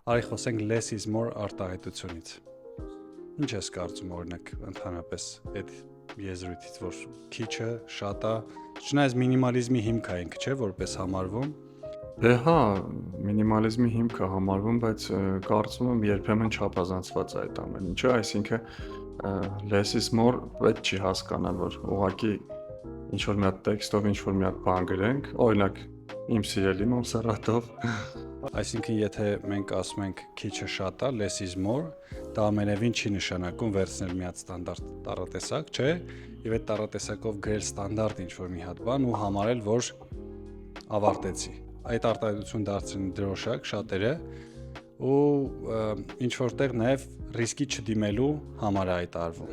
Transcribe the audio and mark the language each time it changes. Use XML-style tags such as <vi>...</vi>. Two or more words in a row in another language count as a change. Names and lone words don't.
<hy>Արի խոսենք</hy> <en>less is more</en> <hy>արտահայտությունից։ Ինչ ես կարծում օրինակ ընդհանրապես այդ եզրույթից, որ քիչը շատ է, չնայած մինիմալիզմի հիմք է ինքը, չէ, որպես համարվում։ Դե հա, մինիմալիզմի հիմքը համարվում, բայց կարծում եմ երբեմն չափազանցված է այդ ամեն ինչը, այսինքն</hy> <en>less is more</en> <hy>պետք չի հասկանալ, որ ուղղակի ինչ որ մի հատ տեքստով ինչ որ մի հատ բան գրենք, օրինակ իմ սիրելի Մոնսերատով, Այսինքն եթե մենք ասում ենք քիչը շատ է,</hy> <en>less is more,</en> <hy>դա ամենևին չի նշանակում վերցնել մի հատ ստանդարտ տառատեսակ, չէ, եւ այդ տառատեսակով գրել ստանդարտ ինչ որ մի հատ բան ու համարել, որ ավարտեցի։ Այդ արտահայտություն դարձրին դրոշակ շատերը ու ինչ որտեղ նաեւ ռիսկի չդիմելու համար է այդ արվում։</hy>